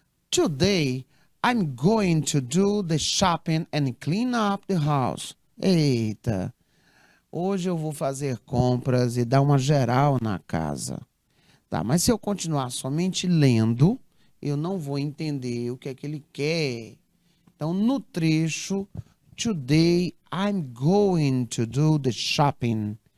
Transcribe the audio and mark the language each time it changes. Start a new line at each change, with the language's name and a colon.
English: Today, I'm going to do the shopping and clean up the house.
Portuguese: Eita. Hoje eu vou fazer compras e dar uma geral na casa. Tá, mas se eu continuar somente lendo, eu não vou entender o que é que ele quer. Então, no trecho,
English: today I'm going to do the shopping.